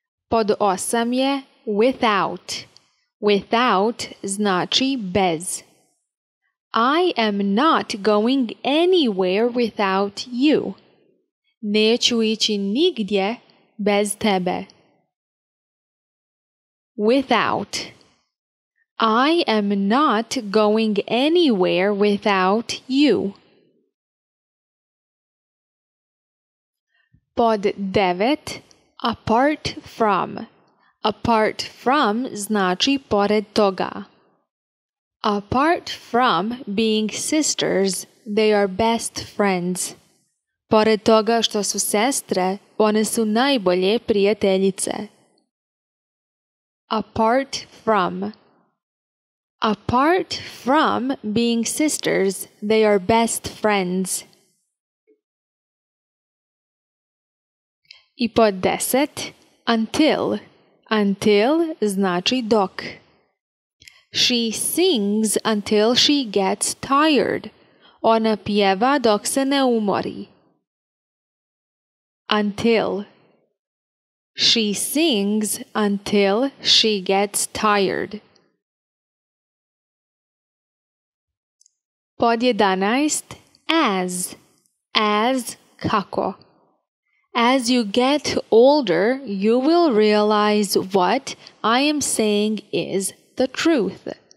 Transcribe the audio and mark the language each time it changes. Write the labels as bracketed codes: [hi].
[hr] Pod 8 je without. Without znači bez. [en] I am not going anywhere without you. [hr] Neću ići nigdje bez tebe. [en] Without. I am not going anywhere without you. [hr] Pod 9. Apart from. Apart from znači pored toga. [en] Apart from being sisters, they are best friends. [hr] Pored toga što su sestre, one su najbolje prijateljice. [en] Apart from. Apart from being sisters, they are best friends. [hr] I pod 10. Until. Until znači dok. [en] She sings until she gets tired. [hr] Ona pjeva dok se ne umori. [en] Until. She sings until she gets tired. [hr] Pod 11. As. As kako. [en] As you get older, you will realize what I am saying is the truth.